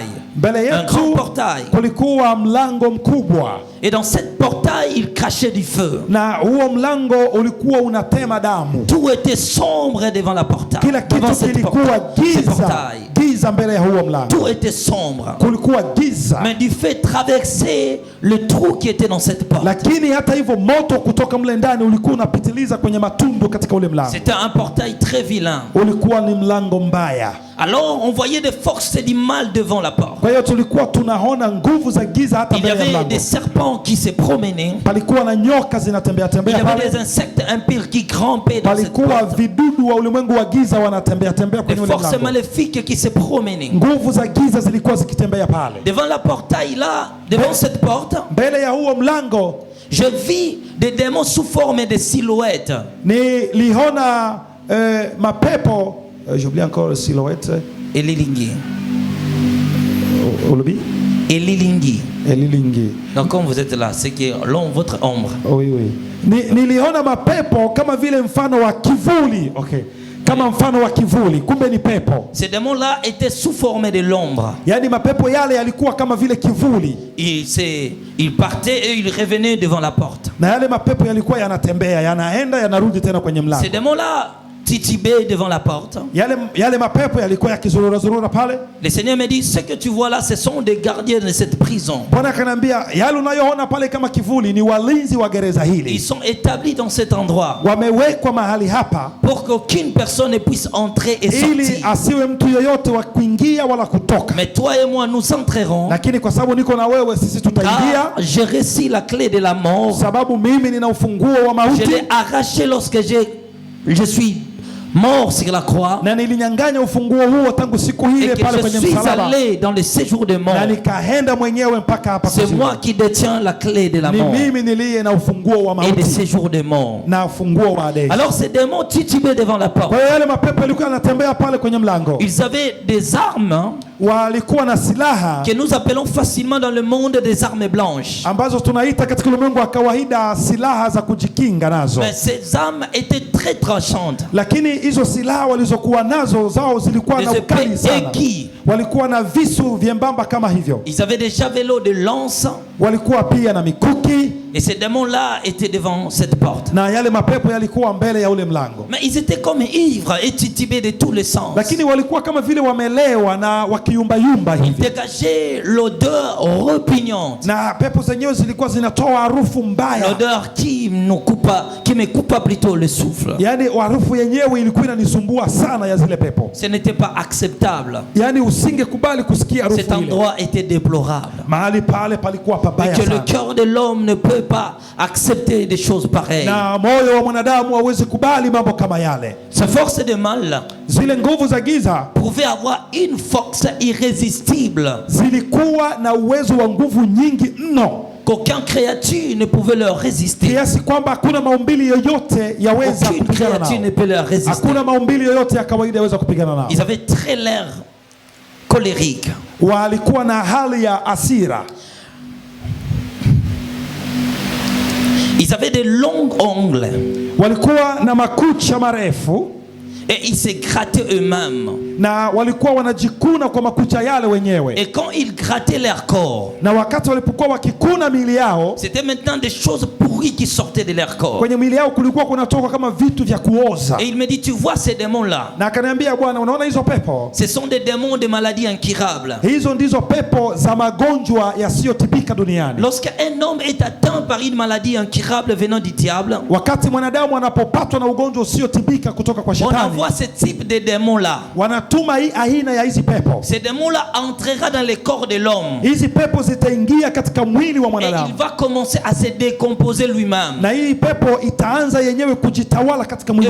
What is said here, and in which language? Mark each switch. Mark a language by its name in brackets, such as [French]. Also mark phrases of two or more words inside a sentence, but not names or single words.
[Swahili] mbele [French] Un grand [Swahili] yetu [French] portail. [Swahili] kulikuwa mlango mkubwa, [French] Et dans cette portail, il crachait du feu. [Swahili] na huo mlango ulikuwa unatema damu. [French] Tout était sombre devant la portail. [Swahili] Kila [French] Devant [Swahili] kitu [French] cette [Swahili] kilikuwa [French] ce [Swahili] giza, [French] portail. [Swahili] giza mbele ya huo mlango, [French] Tout était sombre. [Swahili] kulikuwa giza. [French] Mais du fait traverser le trou qui était dans cette porte. [Swahili] Lakini hata hivyo moto kutoka mle ndani ulikuwa unapitiliza kwenye matundu katika ule mlango. [French] C'était un portail très vilain. [Swahili] Ulikuwa ni mlango mbaya. [French] Alors on voyait des forces du mal devant la porte. [Swahili] Kwa hiyo tulikuwa tunaona nguvu za giza hata [French] Il y [Swahili] mbele ya [French] avait [Swahili] mlango. [French] des serpents qui se promenaient. [Swahili] Palikuwa na nyoka zinatembea [French] Il y [Swahili] tembea [French] avait [Swahili] pale. [French] des insectes impurs qui grimpaient dans cette [Swahili] Palikuwa [French] porte. [Swahili] vidudu wa ulimwengu wa giza wanatembea tembea [French] Des [Swahili] kwenye ule [French] forces [Swahili] mlango. [French] maléfiques qui se promenaient. [Swahili] Nguvu za giza zilikuwa zikitembea pale. [French] Devant la portail là, devant cette porte, [Swahili] Mbele ya huo mlango [French] je vis des démons sous forme de silhouettes. [Swahili] niliona mapepo, [French] j'oublie encore silhouette. [Lingala] Elilingi. Ulubi? Elilingi. Elilingi. [French] Donc comme vous êtes là, c'est que l'ombre, votre ombre. Oui, oui. [Swahili] Niliona mapepo kama vile mfano wa kivuli. Okay. Kama mfano wa kivuli, kumbe ni pepo. [French] Ces démons-là étaient sous forme de l'ombre. [Swahili] Yaani mapepo yale yalikuwa kama vile kivuli. [French] Ils partaient et ils revenaient devant la porte. [Swahili] Na yale mapepo yalikuwa yanatembea, yanaenda yanarudi tena kwenye mlango. [French] Ces démons-là titubaient devant la porte. [Swahili] Yale mapepo yalikuwa yakizurura pale. [French] Le Seigneur me dit, ce que tu vois là, ce sont des gardiens de cette prison. [Swahili] Bwana akaniambia, yale unayoona pale kama kivuli ni walinzi wa gereza [French] Ils [Swahili] hili. [French] sont établis dans cet endroit [Swahili] Wamewekwa mahali hapa [French] pour qu'aucune personne ne puisse entrer et [Swahili] ili [French] sortir. [Swahili] asiwe mtu yoyote wa kuingia wala kutoka. [French] Mais toi et moi, nous entrerons. [Swahili] Lakini kwa sababu niko na wewe, sisi [French] Car [Swahili] tutaingia, [French] j'ai reçu la clé de la mort. [Swahili] sababu mimi nina ufunguo wa [French] Je [Swahili] mauti. [French] l'ai arraché lorsque je suis mort sur la croix, [Swahili] na nilinyang'anya ufunguo huo tangu siku [French] et [Swahili] ile [French] que [Swahili] pale [French] je [Swahili] kwenye [French] suis [Swahili] msalaba, [French] allé dans le séjour de mort. [Swahili] na nikaenda mwenyewe mpaka hapa [French] C'est [Swahili] kuzimu. [French] moi qui détiens la clé de la [Swahili] Ni [French] mort [Swahili] mimi niliye na ufunguo wa [French] et des [Swahili] mauti [French] séjours de mort. [Swahili] na ufunguo wa Hades. [French] Alors ces démons titubaient devant la porte. [Swahili] Kwa hiyo yale mapepo yalikuwa yanatembea pale kwenye mlango, [French] Ils avaient des armes [Swahili] walikuwa na silaha [French] que nous appelons facilement dans le monde des armes blanches. [Swahili] ambazo tunaita katika ulimwengu wa kawaida silaha za kujikinga nazo. [French] Mais ces armes étaient très tranchantes. [Swahili] Lakini hizo silaha walizokuwa nazo zao zilikuwa na [French] Des [Swahili] ukali [French] épées [Swahili] sana. [French] aiguës. [Swahili] Walikuwa na visu vyembamba kama hivyo, [French] Ils avaient des javelots de lance. [Swahili] walikuwa pia na mikuki, [French] Et ces démons-là étaient devant cette porte. [Swahili] na yale mapepo yalikuwa mbele ya ule mlango. [French] Mais ils étaient comme ivres et titubés de tous les sens. [Swahili] Lakini walikuwa kama vile wamelewa na wakiyumbayumba [French] Ils [Swahili] hivi, [French] dégageaient l'odeur repugnante. [Swahili] na pepo zenyewe zilikuwa zinatoa harufu mbaya, [French] L'odeur qui me coupa plutôt le souffle. [Swahili] yaani harufu yenyewe ilikuwa inanisumbua sana ya zile pepo, [French] Ce n'était pas acceptable. [Swahili] yaani usingekubali kusikia harufu [French] Cet [Swahili] ile. [French] endroit était déplorable. [Swahili] Mahali pale palikuwa [French] Et [Swahili] pabaya [French] que le [Swahili] sana, [French] cœur de l'homme ne peut pas accepter des choses pareilles. [Swahili] na moyo wa mwanadamu hauwezi kubali mambo kama yale. [French] Ces forces de mal [Swahili] Zile nguvu za giza [French] pouvaient avoir une force irrésistible [Swahili] zilikuwa na uwezo wa nguvu nyingi mno, [French] qu'aucune créature ne pouvait leur résister. [Swahili] kiasi kwamba hakuna maumbili yoyote yaweza [French] Aucune [Swahili] kupigana [French] créature ne [Swahili] nao. [French] peut leur résister. [Swahili] Hakuna maumbili yoyote ya kawaida yaweza kupigana nao. [French] Ils avaient très l'air colérique. [Swahili] Walikuwa na hali ya hasira, [French] Ils avaient de longs ongles [Swahili] walikuwa na makucha marefu, [French] et ils se grattaient eux-mêmes. [Swahili] na walikuwa wanajikuna kwa makucha yale wenyewe. [French] Et quand ils grattaient leur corps, [Swahili] Na wakati walipokuwa wakikuna miili yao, [French] c'était maintenant des choses pourries qui sortaient de leur corps. [Swahili] kwenye miili yao kulikuwa kunatoka kama vitu vya kuoza. [French] Et il me dit, tu vois ces démons-là, [Swahili] Na akaniambia, Bwana, unaona hizo pepo? [French] ce sont des démons de maladies incurables. [Swahili] Hizo ndizo pepo za magonjwa yasiyotibika duniani. [French] Lorsqu'un homme est atteint par une maladie incurable venant du diable, [Swahili] Wakati mwanadamu anapopatwa na ugonjwa usiotibika kutoka kwa [French] on [Swahili] shetani, [French] envoie ce type de démons-là. [Swahili] wanatuma hii aina ya hizi pepo. [French] Ces démons-là entrera dans le corps de l'homme [Swahili] Hizi pepo zitaingia katika mwili wa [French] et il [Swahili] mwanadamu, [French] va commencer à se décomposer lui-même. [Swahili] na hii pepo itaanza yenyewe kujitawala katika mwili